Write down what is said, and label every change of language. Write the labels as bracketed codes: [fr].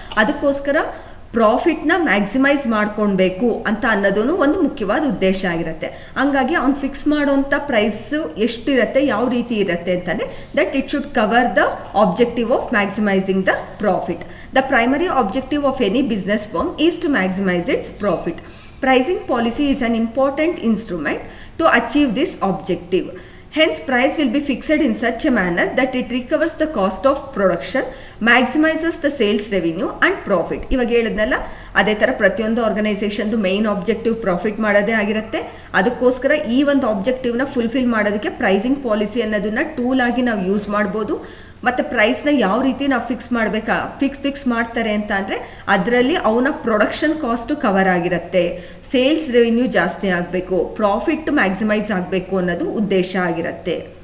[kn] ಅದಕ್ಕೋಸ್ಕರ ಪ್ರಾಫಿಟ್ನ ಮ್ಯಾಕ್ಸಿಮೈಸ್ ಮಾಡ್ಕೊಳ್ಬೇಕು ಅಂತ ಅನ್ನೋದು ಒಂದು ಮುಖ್ಯವಾದ ಉದ್ದೇಶ ಆಗಿರುತ್ತೆ. ಹಂಗಾಗಿ ಅವ್ನು ಫಿಕ್ಸ್ ಮಾಡೋಂಥ ಪ್ರೈಸು ಎಷ್ಟಿರುತ್ತೆ, ಯಾವ ರೀತಿ ಇರುತ್ತೆ ಅಂತಂದರೆ [en] That it should cover the objective of maximising the profit. The primary objective of any business firm is to maximise its profit. Pricing policy is an important instrument to achieve this objective. Hence, price will be fixed in such a manner that it recovers the cost of production, maximizes the sales revenue and profit. [kn] ಇವಾಗ ಹೇಳಿದ್ನಲ್ಲ, ಅದೇ ಥರ ಪ್ರತಿಯೊಂದು ಆರ್ಗನೈಸೇಷನ್ದು main objective profit ಮಾಡೋದೇ ಆಗಿರುತ್ತೆ. ಅದಕ್ಕೋಸ್ಕರ ಈ ಒಂದು ಆಬ್ಜೆಕ್ಟಿವ್ನ ಫುಲ್ಫಿಲ್ ಮಾಡೋದಕ್ಕೆ ಪ್ರೈಸಿಂಗ್ ಪಾಲಿಸಿ ಅನ್ನೋದನ್ನ ಟೂಲ್ ಆಗಿ ನಾವು ಯೂಸ್ ಮಾಡ್ಬೋದು. ಮತ್ತು ಪ್ರೈಸ್ನ ಯಾವ ರೀತಿ ನಾವು ಫಿಕ್ಸ್ ಮಾಡ್ತಾರೆ ಅಂತ ಅಂದರೆ ಅದರಲ್ಲಿ ಅವನ ಪ್ರೊಡಕ್ಷನ್ ಕಾಸ್ಟು ಕವರ್ ಆಗಿರುತ್ತೆ, ಸೇಲ್ಸ್ ರೆವಿನ್ಯೂ ಜಾಸ್ತಿ ಆಗಬೇಕು, ಪ್ರಾಫಿಟ್ ಮ್ಯಾಕ್ಸಿಮೈಸ್ ಆಗಬೇಕು ಅನ್ನೋದು ಉದ್ದೇಶ ಆಗಿರುತ್ತೆ.